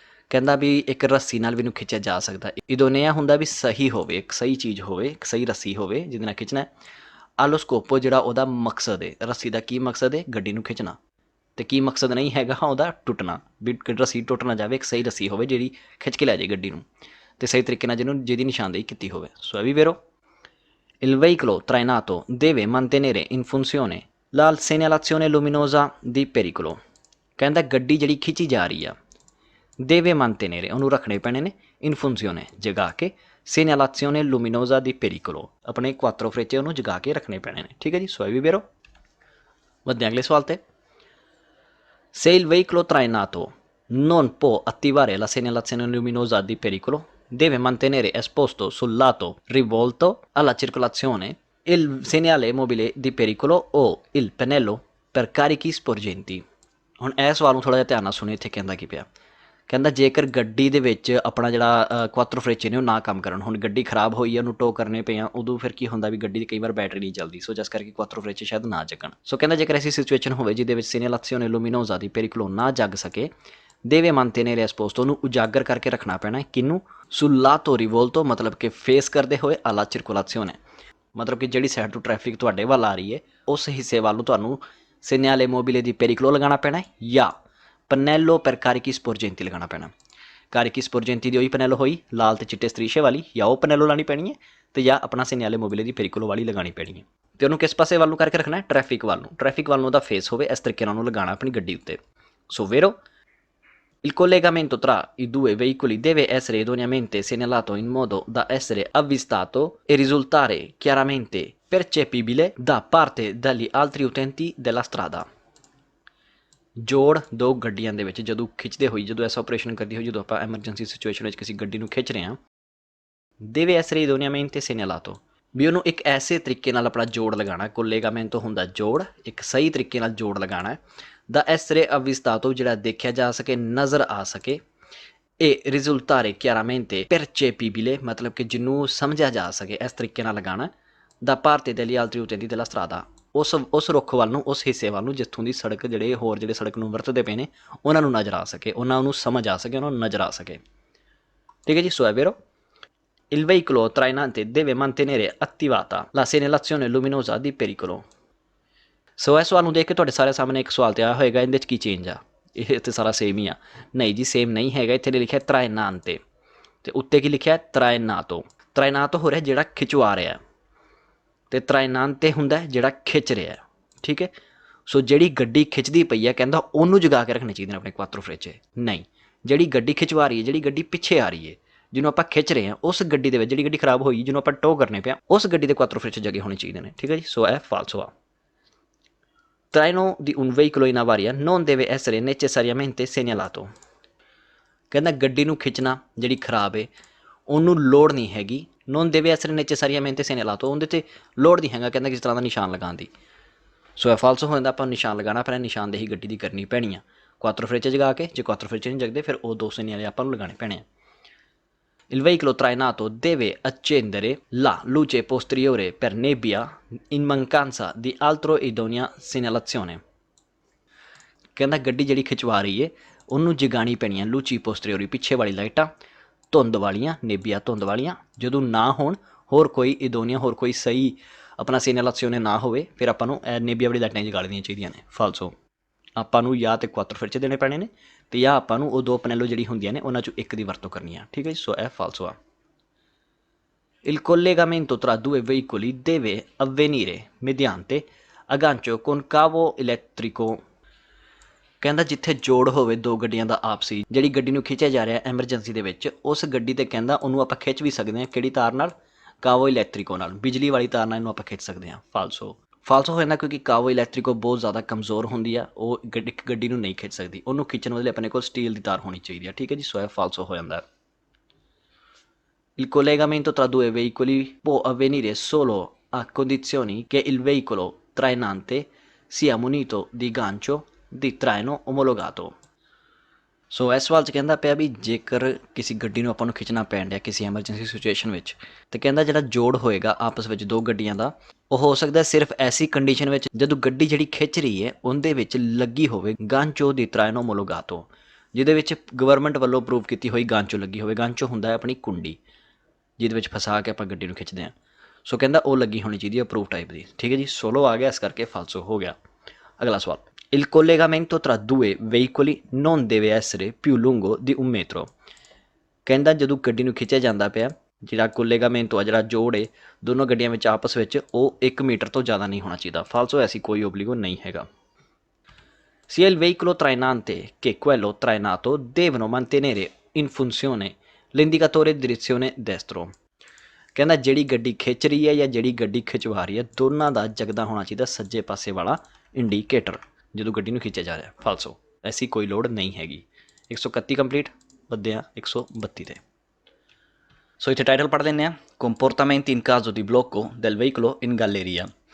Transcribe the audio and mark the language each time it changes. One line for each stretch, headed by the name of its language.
Punjabi: ਕਹਿੰਦਾ ਵੀ ਇੱਕ ਰੱਸੀ ਨਾਲ ਵੀ ਇਹਨੂੰ ਖਿੱਚਿਆ ਜਾ ਸਕਦਾ। ਇਦੋਨੇਆ ਹੁੰਦਾ ਵੀ ਸਹੀ ਹੋਵੇ, ਇੱਕ ਸਹੀ ਚੀਜ਼ ਹੋਵੇ, ਇੱਕ ਸਹੀ ਰੱਸੀ ਹੋਵੇ ਜਿਹਦੇ ਨਾਲ ਖਿੱਚਣਾ। ਆਲੋ ਸਕੋਪੋ ਜਿਹੜਾ ਉਹਦਾ ਮਕਸਦ ਹੈ, ਰੱਸੀ ਦਾ ਕੀ ਮਕਸਦ ਹੈ? ਗੱਡੀ ਨੂੰ ਖਿੱਚਣਾ। ਅਤੇ ਕੀ ਮਕਸਦ ਨਹੀਂ ਹੈਗਾ ਉਹਦਾ? ਟੁੱਟਣਾ। ਵੀ ਰੱਸੀ ਟੁੱਟ ਨਾ ਜਾਵੇ, ਇੱਕ ਸਹੀ ਰੱਸੀ ਹੋਵੇ ਜਿਹੜੀ ਖਿੱਚ ਕੇ ਲੈ ਜਾਏ ਗੱਡੀ ਨੂੰ ਅਤੇ ਸਹੀ ਤਰੀਕੇ ਨਾਲ ਜਿਹਦੀ ਨਿਸ਼ਾਨਦੇਹੀ ਕੀਤੀ ਹੋਵੇ। ਸੋ ਇਹ ਵੀ ਵੇਰੋ।
Italian: Il veicolo trainato deve mantenere in funzione la segnalazione luminosa di pericolo।
Punjabi: ਕਹਿੰਦਾ ਗੱਡੀ ਜਿਹੜੀ ਖਿੱਚੀ ਜਾ ਰਹੀ ਆ ਦੇਵੇ
Italian: mantenere
Punjabi: ਉਹਨੂੰ ਰੱਖਣੇ ਪੈਣੇ ਨੇ
Italian: in funzione
Punjabi: ਜਗਾ ਕੇ
Italian: segnalazione luminosa di pericolo
Punjabi: ਆਪਣੇ ਕੁਆਤਰੋ ਫਰੇਚੇ ਉਹਨੂੰ ਜਗਾ ਕੇ ਰੱਖਣੇ ਪੈਣੇ ਨੇ। ਠੀਕ ਹੈ ਜੀ। ਸੋ ਇਹ ਵੀ ਵੇਰੋ। ਵਧਦੇ ਅਗਲੇ ਸਵਾਲ 'ਤੇ।
Italian: Se il veicolo trainato non può attivare la segnalazione luminosa di pericolo, deve mantenere esposto sul lato rivolto alla circolazione il segnale mobile di pericolo o il pannello per carichi sporgenti।
Punjabi: ਹੁਣ ਇਹ ਸਵਾਲ ਨੂੰ ਥੋੜ੍ਹਾ ਜਿਹਾ ਧਿਆਨ ਨਾਲ ਸੁਣਿਓ। ਇੱਥੇ ਕਹਿੰਦਾ ਕੀ ਪਿਆ? ਕਹਿੰਦਾ ਜੇਕਰ ਗੱਡੀ ਦੇ ਵਿੱਚ ਆਪਣਾ ਜਿਹੜਾ ਕੁਆਤਰੋ ਫਰੇਚੇ ਨੇ ਉਹ ਨਾ ਕੰਮ ਕਰਨ, ਹੁਣ ਗੱਡੀ ਖਰਾਬ ਹੋਈ ਹੈ ਉਹਨੂੰ ਟੋ ਕਰਨੇ ਪਏ ਆ, ਉਦੋਂ ਫਿਰ ਕੀ ਹੁੰਦਾ ਵੀ ਗੱਡੀ ਦੀ ਕਈ ਵਾਰ ਬੈਟਰੀ ਨਹੀਂ ਚੱਲਦੀ। ਸੋ ਜਿਸ ਕਰਕੇ ਕੁਆਤਰੋ ਫਰੇਚੇ ਸ਼ਾਇਦ ਨਾ ਜਗਣ। ਸੋ ਕਹਿੰਦਾ ਜੇਕਰ ਐਸੀ ਸਿਚੁਏਸ਼ਨ ਹੋਵੇ ਜਿਹਦੇ ਵਿੱਚ
Italian: segnalazione luminosa di pericolo
Punjabi: ਨਾ ਜਗ ਸਕੇ, ਦੇਵੇ
Italian: mantenere esposto
Punjabi: ਉਹਨੂੰ ਉਜਾਗਰ ਕਰਕੇ ਰੱਖਣਾ ਪੈਣਾ। ਕਿਹਨੂੰ?
Italian: sul lato rivolto
Punjabi: ਮਤਲਬ ਕਿ ਫੇਸ ਕਰਦੇ ਹੋਏ
Italian: alla circolazione,
Punjabi: ਮਤਲਬ ਕਿ ਜਿਹੜੀ ਸਾਈਡ ਤੋਂ ਟ੍ਰੈਫਿਕ ਤੁਹਾਡੇ ਵੱਲ ਆ ਰਹੀ ਹੈ ਉਸ ਹਿੱਸੇ ਵੱਲ ਨੂੰ ਤੁਹਾਨੂੰ
Italian: segnale mobile di pericolo
Punjabi: ਲਗਾਉਣਾ ਪੈਣਾ ਜਾਂ ਪਨੈਲੋ ਪਰ ਕਾਰਿਕੀ ਸਪੋਰਜੈਂਤੀ ਲਗਾਉਣਾ ਪੈਣਾ। ਕਾਰਿਕੀ ਸਪੋਰਜੈਂਤੀ ਦੀ ਉਹੀ ਪਨੈਲੋ ਹੋਈ ਲਾਲ ਅਤੇ ਚਿੱਟੇ ਸਤਰੀਸ਼ੇ ਵਾਲੀ, ਜਾਂ ਉਹ ਪਨੈਲੋ ਲਾਉਣੀ ਪੈਣੀ ਹੈ ਅਤੇ ਜਾਂ ਆਪਣਾ
Italian: segnale mobile
Punjabi: ਦੀ pericolo ਵਾਲੀ ਲਗਾਉਣੀ ਪੈਣੀ ਹੈ। ਅਤੇ ਉਹਨੂੰ ਕਿਸ ਪਾਸੇ ਵੱਲ ਨੂੰ ਕਰਕੇ ਰੱਖਣਾ? ਟ੍ਰੈਫਿਕ ਵੱਲ ਨੂੰ। ਟ੍ਰੈਫਿਕ ਵੱਲ ਨੂੰ ਉਹਦਾ ਫੇਸ ਹੋਵੇ, ਇਸ ਤਰੀਕੇ ਨਾਲ ਉਹਨੂੰ ਲਗਾਉਣਾ ਆਪਣੀ ਗੱਡੀ ਉੱਤੇ। ਸੋ ਵੇਰੋ।
Italian: Il collegamento tra i due veicoli deve essere idoneamente segnalato in modo da essere avvistato e risultare chiaramente percepibile da parte degli altri utenti della strada।
Punjabi: ਜੋੜ ਦੋ ਗੱਡੀਆਂ ਦੇ ਵਿੱਚ ਜਦੋਂ ਖਿੱਚਦੇ ਹੋਈ, ਜਦੋਂ ਐਸਾ ਆਪਰੇਸ਼ਨ ਕਰਦੀ ਹੋਈ, ਜਦੋਂ ਆਪਾਂ ਐਮਰਜੈਂਸੀ ਸਿਚੁਏਸ਼ਨ ਵਿੱਚ ਕਿਸੇ ਗੱਡੀ ਨੂੰ ਖਿੱਚ ਰਹੇ ਹਾਂ, ਦੇਵੇ
Italian: essere idoneamente segnalato
Punjabi: ਵੀ ਉਹਨੂੰ ਇੱਕ ਐਸੇ ਤਰੀਕੇ ਨਾਲ ਆਪਣਾ ਜੋੜ ਲਗਾਉਣਾ। collegamento ਹੁੰਦਾ ਜੋੜ, ਇੱਕ ਸਹੀ ਤਰੀਕੇ ਨਾਲ ਜੋੜ ਲਗਾਉਣਾ। ਦਾ
Italian: essere avvistato
Punjabi: ਜਿਹੜਾ ਦੇਖਿਆ ਜਾ ਸਕੇ, ਨਜ਼ਰ ਆ ਸਕੇ। ਇਹ
Italian: risultare chiaramente percepibile
Punjabi: ਮਤਲਬ ਕਿ ਜਿਹਨੂੰ ਸਮਝਿਆ ਜਾ ਸਕੇ, ਇਸ ਤਰੀਕੇ ਨਾਲ ਲਗਾਉਣਾ। ਦਾ
Italian: parte degli altri utenti della strada
Punjabi: ਉਸ ਰੁੱਖ ਵੱਲ ਨੂੰ, ਉਸ ਹਿੱਸੇ ਵੱਲ ਨੂੰ ਜਿੱਥੋਂ ਦੀ ਸੜਕ ਜਿਹੜੇ ਹੋਰ ਜਿਹੜੇ ਸੜਕ ਨੂੰ ਵਰਤਦੇ ਪਏ ਨੇ ਉਹਨਾਂ ਨੂੰ ਨਜ਼ਰ ਆ ਸਕੇ, ਉਹਨਾਂ ਨੂੰ ਸਮਝ ਆ ਸਕੇ, ਉਹਨਾਂ ਨੂੰ ਨਜ਼ਰ ਆ ਸਕੇ। ਠੀਕ ਹੈ ਜੀ। ਸੋ
Italian: è vero। Il veicolo trainante deve mantenere attivata la segnalazione luminosa di pericolo।
Punjabi: ਸੋ ਇਸ ਸਵਾਲ ਨੂੰ ਦੇਖ ਕੇ ਤੁਹਾਡੇ ਸਾਰੇ ਸਾਹਮਣੇ ਇੱਕ ਸਵਾਲ ਤੇ ਆਇਆ ਹੋਏਗਾ ਇਹਦੇ 'ਚ ਕੀ ਚੇਂਜ ਆ? ਇਹ ਤਾਂ ਸਾਰਾ ਸੇਮ ਹੀ ਆ। ਨਹੀਂ ਜੀ, ਸੇਮ ਨਹੀਂ ਹੈਗਾ। ਇੱਥੇ ਲਿਖਿਆ trainante ਅਤੇ ਉੱਤੇ ਕੀ ਲਿਖਿਆ? trainato। trainato ਹੋ ਰਿਹਾ ਜਿਹੜਾ ਖਿਚਵਾ ਰਿਹਾ ਅਤੇ trainante ਹੁੰਦਾ ਜਿਹੜਾ ਖਿੱਚ ਰਿਹਾ। ਠੀਕ ਹੈ। ਸੋ ਜਿਹੜੀ ਗੱਡੀ ਖਿੱਚਦੀ ਪਈ ਹੈ ਕਹਿੰਦਾ ਉਹਨੂੰ ਜਗਾ ਕੇ ਰੱਖਣੇ ਚਾਹੀਦੇ ਨੇ ਆਪਣੇ ਕੁਆਤਰੋ ਫਰੇਚੇ। ਨਹੀਂ, ਜਿਹੜੀ ਗੱਡੀ ਖਿਚਵਾ ਰਹੀ ਹੈ, ਜਿਹੜੀ ਗੱਡੀ ਪਿੱਛੇ ਆ ਰਹੀ ਹੈ, ਜਿਹਨੂੰ ਆਪਾਂ ਖਿੱਚ ਰਹੇ ਹਾਂ, ਉਸ ਗੱਡੀ ਦੇ ਵਿੱਚ ਜਿਹੜੀ ਗੱਡੀ ਖਰਾਬ ਹੋਈ, ਜਿਹਨੂੰ ਆਪਾਂ ਟੋ ਕਰਨੇ ਪਿਆ, ਉਸ ਗੱਡੀ ਦੇ ਕੁਆਤਰੋ ਫਰੇਚੇ ਜਗੇ ਹੋਣੇ ਚਾਹੀਦੇ ਨੇ। ਠੀਕ ਹੈ ਜੀ। ਸੋ ਇਹ ਫਾਲਸੋ ਆ।
Italian: traino di un veicolo in avaria non deve essere necessariamente segnalato।
Punjabi: ਕਹਿੰਦਾ ਗੱਡੀ ਨੂੰ ਖਿੱਚਣਾ ਜਿਹੜੀ ਖਰਾਬ ਹੈ ਉਹਨੂੰ ਲੋੜ ਨਹੀਂ ਹੈਗੀ।
Italian: non deve essere necessariamente segnalato
Punjabi: ਉਹਦੇ 'ਤੇ ਲੋੜ ਨਹੀਂ ਹੈਗਾ ਕਹਿੰਦਾ ਕਿਸੇ ਤਰ੍ਹਾਂ ਦਾ ਨਿਸ਼ਾਨ ਲਗਾਉਣ ਦੀ। ਸੋ ਇਹ ਫਾਲਸੋ ਹੋ ਜਾਂਦਾ। ਆਪਾਂ ਨਿਸ਼ਾਨ ਲਗਾਉਣਾ ਪੈਣਾ, ਨਿਸ਼ਾਨਦੇਹੀ ਗੱਡੀ ਦੀ ਕਰਨੀ ਪੈਣੀ ਆ ਕੁਆਤਰੋ ਫਰੇਚੇ ਜਗਾ ਕੇ। ਜੇ ਕੁਆਤਰੋ ਫਰੇਚੇ ਨਹੀਂ ਜਗਦੇ ਫਿਰ ਉਹ ਦੋ ਸਿਗਨੇਲੇ ਆਪਾਂ ਨੂੰ ਲਗਾਉਣੇ ਪੈਣੇ ਆ।
Italian: Il veicolo trainato deve accendere la luce posteriore per nebbia in mancanza di altro idonea segnalazione।
Punjabi: ਕਹਿੰਦਾ ਗੱਡੀ ਜਿਹੜੀ ਖਿਚਵਾ ਰਹੀ ਹੈ ਉਹਨੂੰ ਜਗਾਣੀ ਪੈਣੀਆਂ ਲੂਚੀ ਪੋਸਟਰੀਓਰੀ ਪਿੱਛੇ ਵਾਲੀ ਲਾਈਟਾਂ ਧੁੰਦ ਵਾਲੀਆਂ ਨੇਬੀਆ ਧੁੰਦ ਵਾਲੀਆਂ ਜਦੋਂ ਨਾ ਹੋਣ ਹੋਰ ਕੋਈ ਇਦੋਨੀਆ ਹੋਰ ਕੋਈ ਸਹੀ ਆਪਣਾ ਸਿਗਨਲਾਸੀਓਨੇ ਨਾ ਹੋਵੇ ਫਿਰ ਆਪਾਂ ਨੂੰ ਨੇਬੀਆ ਵਾਲੀ ਲਾਈਟਾਂ ਜਗਾ ਲੈਣੀਆਂ ਚਾਹੀਦੀਆਂ ਨੇ ਫਾਲਸੋ। ਆਪਾਂ ਨੂੰ ਜਾਂ ਤਾਂ ਕੁਆਟਰ ਫਿਰਚ ਦੇਣੇ ਪੈਣੇ ਨੇ ਅਤੇ ਜਾਂ ਆਪਾਂ ਨੂੰ ਉਹ ਦੋ ਪਨੈਲੋ ਜਿਹੜੀ ਹੁੰਦੀਆਂ ਨੇ ਉਹਨਾਂ 'ਚੋਂ ਇੱਕ ਦੀ ਵਰਤੋਂ ਕਰਨੀ ਆ ਠੀਕ ਹੈ ਜੀ। ਸੋ ਇਹ ਫਾਲਸੋ ਆ।
Italian: Il collegamento tra due veicoli deve avvenire mediante aggancio con cavo elettrico।
Punjabi: ਕਹਿੰਦਾ ਜਿੱਥੇ ਜੋੜ ਹੋਵੇ ਦੋ ਗੱਡੀਆਂ ਦਾ ਆਪਸੀ ਜਿਹੜੀ ਗੱਡੀ ਨੂੰ ਖਿੱਚਿਆ ਜਾ ਰਿਹਾ ਐਮਰਜੈਂਸੀ ਦੇ ਵਿੱਚ ਉਸ ਗੱਡੀ 'ਤੇ ਕਹਿੰਦਾ ਉਹਨੂੰ ਆਪਾਂ ਖਿੱਚ ਵੀ ਸਕਦੇ ਹਾਂ ਕਿਹੜੀ ਤਾਰ ਨਾਲ ਕਾਵੋ ਇਲੈਕਟ੍ਰਿਕੋ ਨਾਲ ਬਿਜਲੀ ਵਾਲੀ ਤਾਰ ਨਾਲ ਇਹਨੂੰ ਆਪਾਂ ਖਿੱਚ ਸਕਦੇ ਹਾਂ। ਫਾਲਸੋ ਫਾਲਸੋ ਹੋ ਜਾਂਦਾ ਕਿਉਂਕਿ ਕਾਵੋ ਇਲੈਕਟ੍ਰਿਕੋ ਬਹੁਤ ਜ਼ਿਆਦਾ ਕਮਜ਼ੋਰ ਹੁੰਦੀ ਆ ਉਹ ਇੱਕ ਗੱਡੀ ਨੂੰ ਨਹੀਂ ਖਿੱਚ ਸਕਦੀ ਉਹਨੂੰ ਖਿੱਚਣ ਵਾਲੇ ਆਪਣੇ ਕੋਲ ਸਟੀਲ ਦੀ ਤਾਰ ਹੋਣੀ ਚਾਹੀਦੀ ਆ ਠੀਕ ਹੈ ਜੀ। ਸੋ ਇਹ ਫਾਲਸੋ ਹੋ ਜਾਂਦਾ।
Italian: Il collegamento tra due veicoli può avvenire solo a condizioni che il veicolo trainante sia munito di gancio di traino omologato।
Punjabi: ਸੋ ਇਸ ਸਵਾਲ 'ਚ ਕਹਿੰਦਾ ਪਿਆ ਵੀ ਜੇਕਰ ਕਿਸੇ ਗੱਡੀ ਨੂੰ ਆਪਾਂ ਨੂੰ ਖਿੱਚਣਾ ਪੈਣ ਡਿਆ ਕਿਸੇ ਐਮਰਜੈਂਸੀ ਸਿਚੁਏਸ਼ਨ ਵਿੱਚ ਤੇ ਕਹਿੰਦਾ ਜਿਹੜਾ ਜੋੜ ਹੋਏਗਾ ਆਪਸ ਵਿੱਚ ਦੋ ਗੱਡੀਆਂ ਦਾ ਉਹ ਹੋ ਸਕਦਾ ਸਿਰਫ ਐਸੀ ਕੰਡੀਸ਼ਨ ਵਿੱਚ ਜਦੋਂ ਗੱਡੀ ਜਿਹੜੀ ਖਿੱਚ ਰਹੀ ਹੈ ਉਹਦੇ ਵਿੱਚ ਲੱਗੀ ਹੋਵੇ
Italian: ਗਾਂਚੋ ਦੀ ਤਰਾਇਨੋ ਮੋਲੋਗਾਤੋ
Punjabi: ਜਿਹਦੇ ਵਿੱਚ ਗਵਰਨਮੈਂਟ ਵੱਲੋਂ ਅਪਰੂਵ ਕੀਤੀ ਹੋਈ ਗਾਂਚੋ ਲੱਗੀ ਹੋਵੇ। ਗਾਂਚੋ ਹੁੰਦਾ ਹੈ ਆਪਣੀ ਕੁੰਡੀ ਜਿਹਦੇ ਵਿੱਚ ਫਸਾ ਕੇ ਆਪਾਂ ਗੱਡੀ ਨੂੰ ਖਿੱਚਦੇ ਹਾਂ। ਸੋ ਕਹਿੰਦਾ ਉਹ ਲੱਗੀ ਹੋਣੀ ਚਾਹੀਦੀ ਹੈ ਅਪਰੂਵ ਟਾਈਪ ਦੀ ਠੀਕ ਹੈ ਜੀ। ਸੋਲੋ ਆ ਗਿਆ ਇਸ ਕਰਕੇ ਫਾਲਸੋ ਹੋ ਗਿਆ। ਅਗਲਾ ਸਵਾਲ
Italian: Il collegamento tra due veicoli non deve essere più lungo di 1 metro।
Punjabi: ਕਹਿੰਦਾ ਜਦੋਂ ਗੱਡੀ ਨੂੰ ਖਿੱਚਿਆ ਜਾਂਦਾ ਪਿਆ ਜਿਹੜਾ ਕੋਲੇਗਾਮੈਂਟੋ ਆ ਜਿਹੜਾ ਜੋੜ ਹੈ ਦੋਨੋਂ ਗੱਡੀਆਂ ਵਿੱਚ ਆਪਸ ਵਿੱਚ ਉਹ 1 ਮੀਟਰ ਤੋਂ ਜ਼ਿਆਦਾ ਨਹੀਂ ਹੋਣਾ ਚਾਹੀਦਾ। ਫਾਲਸੋ ਐਸੀ ਕੋਈ ਓਬਲੀਗੋ ਨਹੀਂ ਹੈਗਾ।
Italian: Sia il veicolo trainante che quello trainato devono mantenere in funzione l'indicatore di direzione destro।
Punjabi: ਕਹਿੰਦਾ ਜਿਹੜੀ ਗੱਡੀ ਖਿੱਚ ਰਹੀ ਹੈ ਜਾਂ ਜਿਹੜੀ ਗੱਡੀ ਖਿਚਵਾ ਰਹੀ ਹੈ ਦੋਨਾਂ ਦਾ ਜਗਦਾ ਹੋਣਾ ਚਾਹੀਦਾ ਸੱਜੇ ਪਾਸੇ ਵਾਲਾ ਇੰਡੀਕੇਟਰ ਜਦੋਂ ਗੱਡੀ ਨੂੰ ਖਿੱਚਿਆ ਜਾ ਰਿਹਾ। ਫਾਲਸੋ ਐਸੀ ਕੋਈ ਲੋੜ ਨਹੀਂ ਹੈਗੀ। 131 ਕੰਪਲੀਟ ਵੱਧਦੇ ਆ 132 ਤੇ। ਸੋ ਇੱਥੇ ਟਾਈਟਲ ਪੜ੍ਹ ਲੈਂਦੇ ਹਾਂ
Italian: ਕੰਪੋਰਟਾਮੈਂਟ ਇਨ ਕਾਜ਼ੋ ਦੀ ਬਲੋਕੋ ਦੈਲ ਵਹੀਕਲੋ ਇਨ ਗੈਲੇਰੀਆ।